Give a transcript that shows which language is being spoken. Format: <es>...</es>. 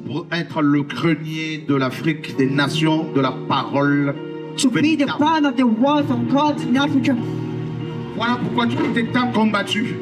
<fr>pour être le grenier de l'Afrique, des nations, de la parole.</fr> <en>to be the</en> <fr>véritable.</fr> <en>part of the word of God in Africa.</en> <fr>Voilà pourquoi tu étais tant combattu.</fr>